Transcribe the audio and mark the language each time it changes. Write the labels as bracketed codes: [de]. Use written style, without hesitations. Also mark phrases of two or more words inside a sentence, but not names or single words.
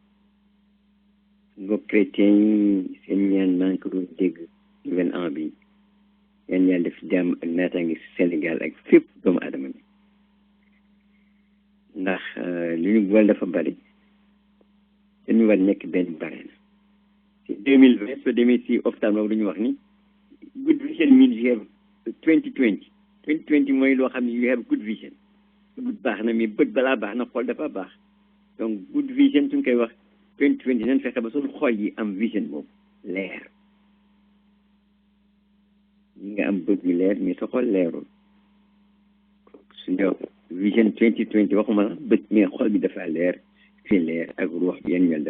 [wo] mbokk chrétien yi seen ñaan maa ngi ko doon dégg [fr] nouvel an [wo] bi yan yàlla def jàmm ak naataange si Sénégal ak fépp doomu aadama bi ndax li ñu boole dafa bari dañu war nekk benn bare na ci 2020 soo demee si ophtalmo dañu wax ni [en] good vision means you have 2020 [wo] mooy loo xam ne [en] you have good vision good [wo] baax na mais bët balaa baax na xool dafa baax donc [en] good vision [wo] suñ koy wax 2020 nañ fexe ba suñu xool yi am vision boobu leer ñi nga am bët yu leer mais sa xool leerul suñu vision 2020 waxuma la bët mais xool bi dafa leer fi leer ak ruux bi yan yàlla